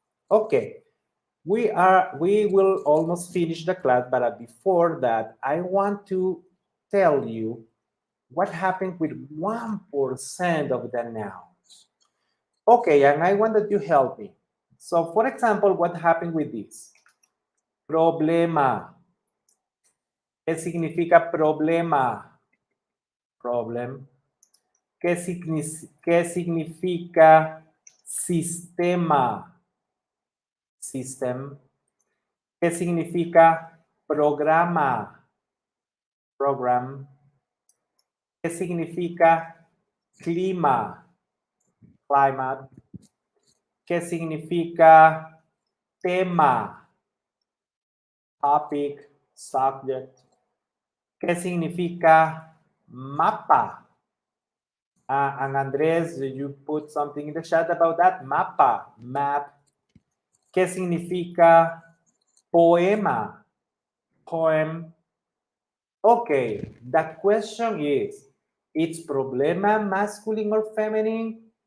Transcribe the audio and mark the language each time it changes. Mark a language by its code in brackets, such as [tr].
[en] Okay, we will almost finish the class, but before that, I want to tell you what happened with 1% of the nouns. Okay, and I want that you help me. So, for example, what happened with this? [es] Problema. ¿Qué significa problema? Problem. ¿Qué significa sistema? System. ¿Qué significa programa? Program. ¿Qué significa clima? Climate. ¿Qué significa tema? [en] Topic, subject. [es] ¿Qué significa Mapa. [en] And Andres, you put something in the chat about that. [es] Mapa, map. ¿Qué significa poema? Poem. [en] Okay, the question is, it's problema masculine or feminine?